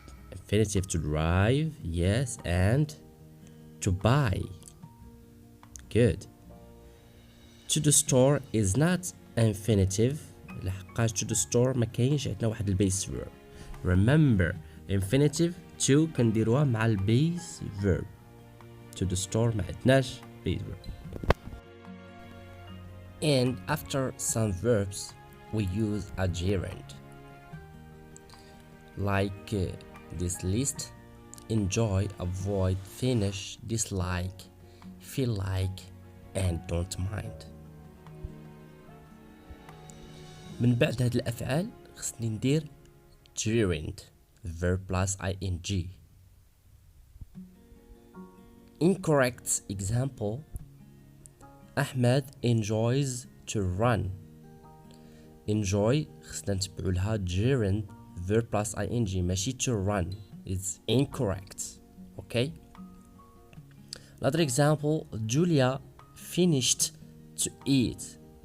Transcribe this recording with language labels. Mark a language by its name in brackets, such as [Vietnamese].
[English] Infinitive to drive, yes, and to buy. Good. To the store is not infinitive. [Arabic] لحقاش [English] to the store [Arabic] ما كاينش عندنا واحد البيس [English] verb. Remember, infinitive [Arabic] to كنديروها مع البيز verb. [English] to the store [Arabic] ما عندناش [English] base verb. And after some verbs we use a gerund. Like this list: enjoy, avoid, finish, dislike, feel like, and don't mind. [Arabic] من بعد هاد الأفعال خصني ندير [English] gerund verb plus ing. Incorrect example: Ahmed enjoys to run. enjoy [Arabic] خصنا نتبعو لها [English] gerund verb plus ing [Arabic] ماشي [English] to run. It's incorrect. Okay. Another example: Julia finished to eat.